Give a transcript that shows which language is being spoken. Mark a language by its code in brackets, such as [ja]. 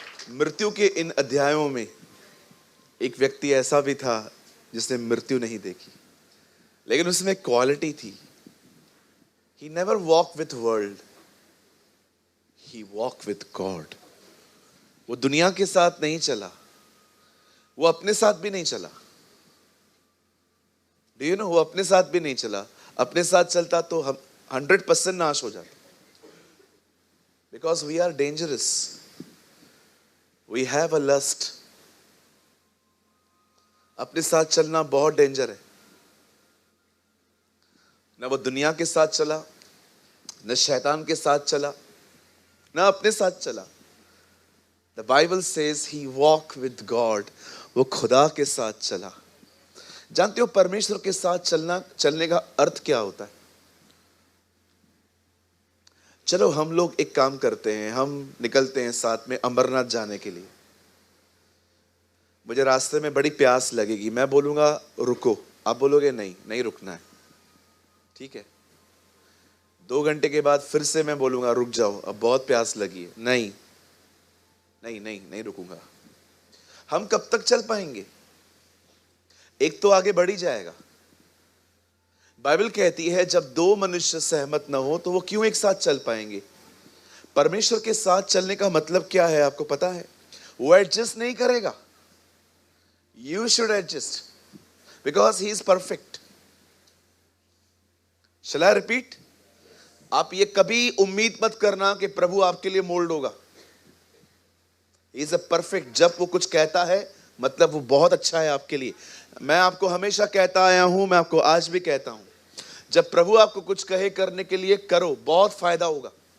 [hi] मृत्यु के इन अध्यायों में एक व्यक्ति ऐसा भी था जिसने मृत्यु नहीं देखी, लेकिन उसमें क्वालिटी थी। [en] He never walked with world, he walked with God. [hi] वो दुनिया के साथ नहीं चला, वो अपने साथ भी नहीं चला। [en] Do you know, [hi] वो अपने साथ भी नहीं चला। अपने साथ चलता तो हम 100% नाश हो जाता। [en] Because we are dangerous. We have a lust. [hi] अपने साथ चलना बहुत डेंजर है। ना वो दुनिया के साथ चला, न शैतान के साथ चला, ना अपने साथ चला। [en] The Bible says he walked with God. [hi] वो खुदा के साथ चला। जानते हो परमेश्वर के साथ चलने का अर्थ क्या होता है? चलो हम लोग एक काम करते हैं, हम निकलते हैं साथ में अमरनाथ जाने के लिए। मुझे रास्ते में बड़ी प्यास लगेगी, मैं बोलूंगा रुको, आप बोलोगे नहीं, नहीं रुकना है, ठीक है। 2 घंटे के बाद फिर से मैं बोलूंगा रुक जाओ, अब बहुत प्यास लगी है, नहीं नहीं नहीं नहीं रुकूंगा। हम कब तक चल पाएंगे? एक तो आगे बढ़ ही जाएगा। बाइबल कहती है जब 2 मनुष्य सहमत न हो तो वो क्यों एक साथ चल पाएंगे? परमेश्वर के साथ चलने का मतलब क्या है आपको पता है? वो एडजस्ट नहीं करेगा। [en] You should adjust because he is perfect. Shall I repeat? [hi] आप ये कभी उम्मीद मत करना कि प्रभु आपके लिए मोल्ड होगा। [en] Is a perfect. [hi] जब वो कुछ कहता है मतलब वो बहुत अच्छा है आपके लिए। मैं आपको हमेशा कहता आया हूं, मैं आपको आज भी कहता हूं, जब प्रभु आपको कुछ कहे करने के लिए करो, बहुत फायदा होगा।